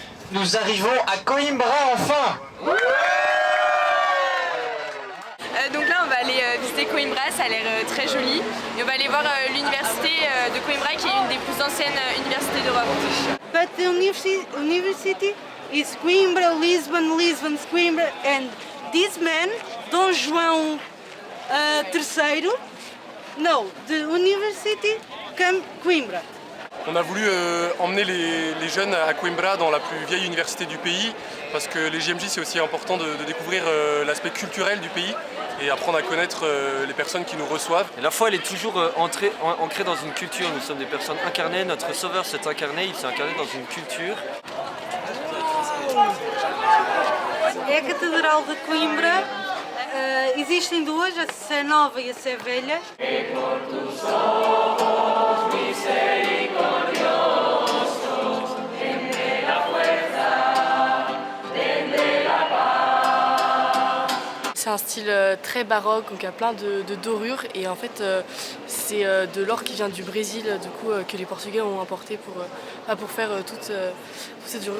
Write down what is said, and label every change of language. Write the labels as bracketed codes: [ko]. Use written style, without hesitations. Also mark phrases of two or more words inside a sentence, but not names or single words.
[fr] Nous arrivons à Coimbra enfin. Donc là on va aller visiter Coimbra, ça a l'air très joli. Et on va aller voir l'université de Coimbra qui est une des plus anciennes universités d'Europe. [en] But the university is Coimbra, Lisbon, Coimbra, and this man, Dom João III, no, the university come Coimbra. [fr] On a voulu emmener les jeunes à Coimbra, dans la plus vieille université du pays, parce que les JMJ c'est aussi important de découvrir l'aspect culturel du pays et apprendre à connaître les personnes qui nous reçoivent. Et la foi elle est toujours ancrée dans une culture, nous sommes des personnes incarnées, notre sauveur s'est incarné, il s'est incarné dans une culture. [pt] É a Catedral de Coimbra, existem duas, a Sé Nova e a Sé Velha. [fr] C'est un style très baroque, donc il y a plein de dorures et en fait c'est de l'or qui vient du Brésil du coup, que les Portugais ont importé pour faire toute cette dorure.